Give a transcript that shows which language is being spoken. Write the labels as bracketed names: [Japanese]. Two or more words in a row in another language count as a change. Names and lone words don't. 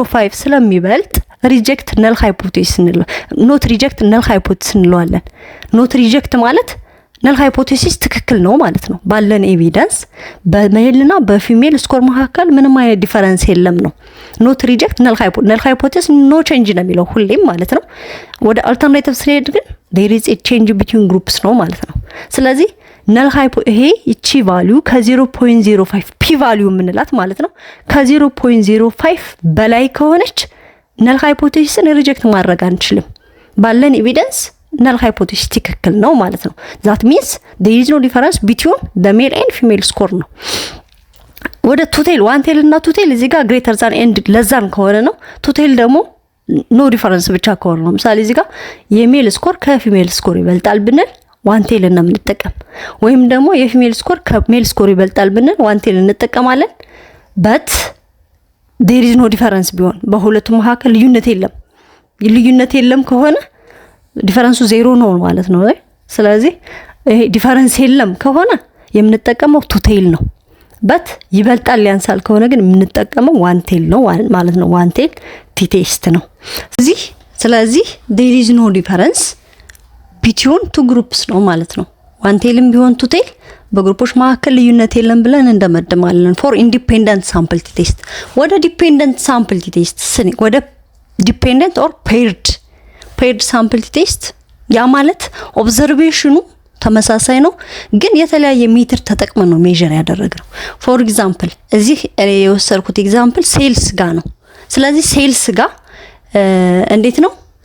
[Amharic] ከ0.05 ስለሚበልጥ [English] reject null hypothesis [Amharic] እንለው [English] not reject null hypothesis [Amharic] እንለዋለን። [English] not reject [Amharic] ማለት [English] null hypothesis [Amharic] ትክክል ነው ማለት ነው። ባለን ኤቪደንስ በሜልና በፊሜል ስኮር መካከል ምንም አይነት ዲፈረንስ የለም ነው። [English] not reject null hypothesis no change [Amharic] ነው የሚለው ሁሌም ማለት ነው። ወደ አልተርናቲቭ ስንሄድ ግን [English] there is a change between groups [Amharic] ነው ማለት ነው። ስለዚህ [English] null hypo [Amharic] ይሄ እቺ ቫልዩ ከ0.05 [English] p value [Amharic] የምንላት ማለት ነው ከ0.05 በላይ ከሆነች ነል ሃይፖቴሲስን ሪጀክት ማድረግ አንችልም። ባለን ኤቪደንስ [English] null hypothesis [Amharic] ትክክል ነው ማለት ነው። [English] that means there is no difference between the male and female score [Amharic] ነው። ወደ [English] two-tail one tail [Amharic] እና ቱቴል እዚህ ጋር [English] greater than and less than [Amharic] ከሆነ ነው። ቱቴል ደግሞ [English] no difference [Amharic] ብቻ ከሆነ ነው። ምሳሌ እዚህ ጋር የሜል ስኮር ከፊሜል ስኮር ይበልጣል ብንል [English] one tail [Amharic] እና እንጠቀም፣ ወይም ደግሞ የፊሜል ስኮር ከሜል ስኮር ይበልጣል ብንል [English] one tail [Amharic] እንጠቀማለን። በት [English] there is no difference [Amharic] ቢሆን በሁለቱ መካከል ልዩነት የለም ከሆነ ዲፈረንሱ ዜሮ ነው ማለት ነው። ስለዚህ ይሄ ዲፈረንስ የለም ከሆነ የምንጠቀመው ቱቴል ነው። በት ይበልጣል ያንሳል ከሆነ ግን የምንጠቀመው ዋን ቴል ነው ማለት ነው። [English] one tail t test [Amharic] ነው። ስለዚህ [English] there is no difference between two groups [Amharic] ነው ማለት ነው። ዋን ቴልም ቢሆን ቱቴል በግሩፖች መካከል ልዩነት የለም ብለን እንደመድማለን። [English] for independent sample t test [Amharic] ወደ [English] dependent sample t test [Amharic] ወደ [English] dependent or paired sample t test [Amharic] ያ ማለት ኦብዘርቬሽኑ ተመሳሳይ ነው ግን የተለያየ ሜትር ተጠቅመን ነው ሜዠር ያደረግነው። [English] for example [Amharic] እዚህ የወሰድኩት ኤግዛምፕል ሴልስ ጋር ነው። ስለዚህ ሴልስ ጋር እንዴት ነው